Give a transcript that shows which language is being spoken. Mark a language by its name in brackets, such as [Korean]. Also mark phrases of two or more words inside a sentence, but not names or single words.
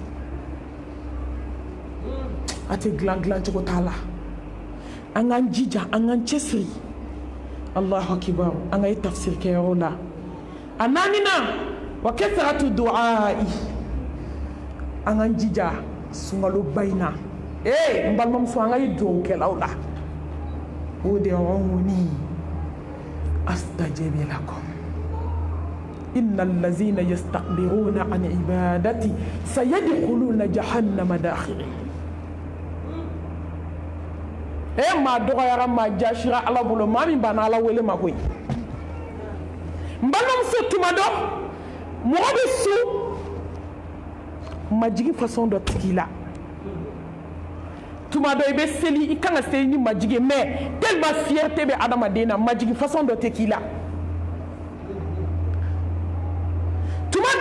[Bambara] a tɛ dilan cogo t'a la an k'an jija an k'an cɛsiri [Arabic] الله أكبر [Bambara] an ka ye tafsir kɛyɔrɔ la a naaninan [Arabic] وكثرة الدعاء [Bambara] an k'an jija sunkaloba in na n balimamuso an ka ye dugawukɛlaw la [Arabic] ادعوني أستجب لكم إن الذين يستكبرون عن عبادتي سيدخلون جهنم داخرين [Bambara] maa dɔgɔyara maa jasira ala bolo maa min banna ala wele ma koyi n balimamuso tuma dɔ mɔgɔ bɛ su majigi façon dɔ tigi la tuma dɔ i bɛ seli i kan ka seli ni majigi [French] mais tellement fierté [Bambara] bɛ adamaden na majigi façon dɔ tɛ k'i la tuma dɔ